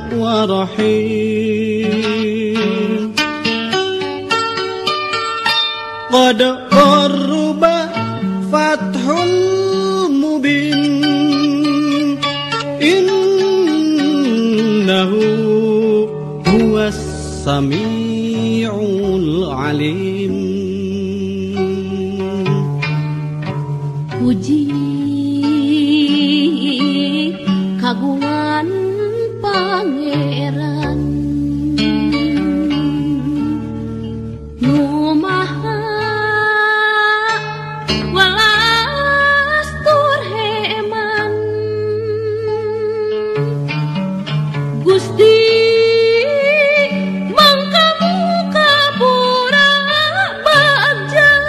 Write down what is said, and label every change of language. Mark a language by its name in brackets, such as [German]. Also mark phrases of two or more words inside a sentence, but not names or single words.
[Arabic] ورحيم قد قرب فتح مبين إنه هو السميع العليم. [Sundanese] Puji kagungan Pangeran Nu Maha Welas tur Heman, Gusti mangkamu kapura bagja.